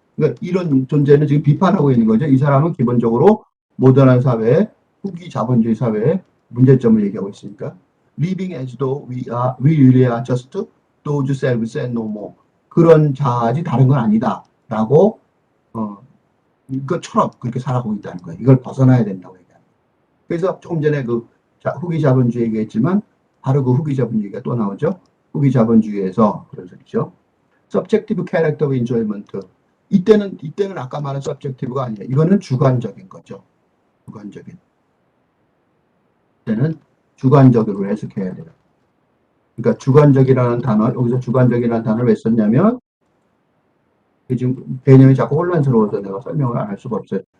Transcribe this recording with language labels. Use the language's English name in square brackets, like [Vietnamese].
[Korean] 그러니까 이런 존재는 지금 비판하고 있는 거죠. 이 사람은 기본적으로 모던한 사회에 후기 자본주의 사회에 문제점을 얘기하고 있으니까 [English] living as though we really are just those selves and no more [Korean] 그런 자아지 다른 건 아니다라고 이것처럼 그렇게 살아가고 있다는 거예요. 이걸 벗어나야 된다고 얘기합니다. 그래서 조금 전에 후기 자본주의 얘기했지만 바로 그 후기 자본주의가 또 나오죠. 후기 자본주의에서 그런 소리죠. [English] subjective character of enjoyment. [Korean] 이때는 아까 말한 subjective가 아니에요. 이거는 주관적인 거죠. 주관적인. 이때는 주관적으로 해석해야 돼요. 그러니까 주관적이라는 단어, 여기서 주관적이라는 단어를 왜 썼냐면 지금 개념이 자꾸 혼란스러워서 내가 설명을 안 할 수가 없어요.